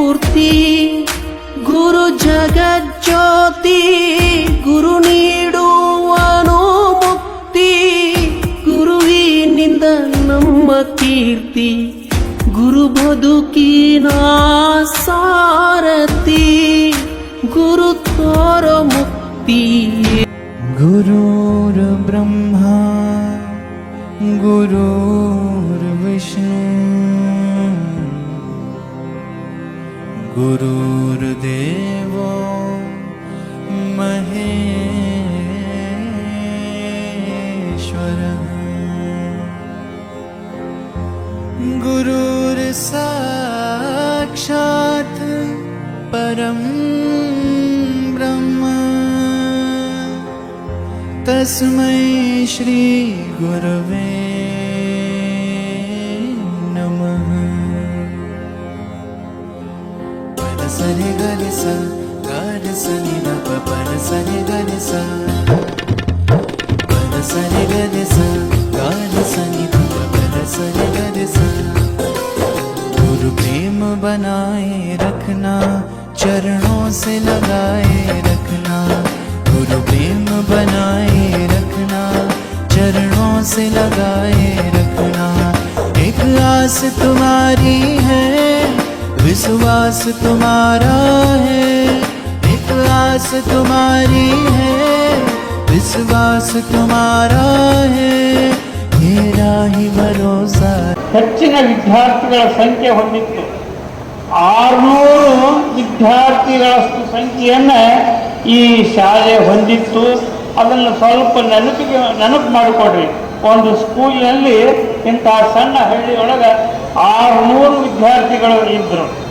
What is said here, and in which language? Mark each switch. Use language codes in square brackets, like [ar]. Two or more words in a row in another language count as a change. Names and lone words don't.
[kn] ಶಕ್ತಿ ಗುರು ಜಗಜ್ಯೋತಿ ಗುರು ನೀಡುವನು ಮುಕ್ತಿ ಗುರುವಿನಿಂದ ನಮ್ಮ ಕೀರ್ತಿ ಗುರು ಬದುಕಿನ ಸಾರಥಿ ಗುರು ತೋರೋ ಮುಕ್ತಿ [sa] ಗುರುರ್ ಬ್ರಹ್ಮ ಗುರುರ್ ವಿಷ್ಣು ಗುರುರ್ದೇವೋ ಮಹೇಶ್ವರಃ ಗುರುರ್ ಸಾಕ್ಷಾತ್ ಪರಂ ಬ್ರಹ್ಮ ತಸ್ಮೈ ಶ್ರೀ ಗುರವೇ ನಮಃ ಸರಿ ಗರಿಸ ಗಾರಿಸ ನಿರಪ ಪರ ಸರಿ ಗರಿಸ ಪರ ಸರಿ ಗರಿಸ ಗಾರಿಸ ನಿರಪ ಪರ ಸರಿ ಗರಿಸ [hi] गुरु प्रेम बनाए रखना चरणों से लगाए रखना गुरु प्रेम बनाए रखना चरणों से लगाए रखना एक आस तुम्हारी है विश्वास तुम्हारा है एक आस तुम्हारी है विश्वास तुम्हारा है मेरा ही भरोसा [kn] ಹೆಚ್ಚಿನ ವಿದ್ಯಾರ್ಥಿಗಳ ಸಂಖ್ಯೆ ಹೊಂದಿತ್ತು. 600 ವಿದ್ಯಾರ್ಥಿಗಳಷ್ಟು ಸಂಖ್ಯೆಯನ್ನು ಈ ಶಾಲೆ ಹೊಂದಿತ್ತು. ಅದನ್ನು ಸ್ವಲ್ಪ ನೆನಪು ಮಾಡಿಕೊಡ್ರಿ. ಒಂದು ಸ್ಕೂಲಿನಲ್ಲಿ ಇಂತಹ ಸಣ್ಣ ಹಳ್ಳಿಯೊಳಗೆ 600 ವಿದ್ಯಾರ್ಥಿಗಳು ಇದ್ದರು.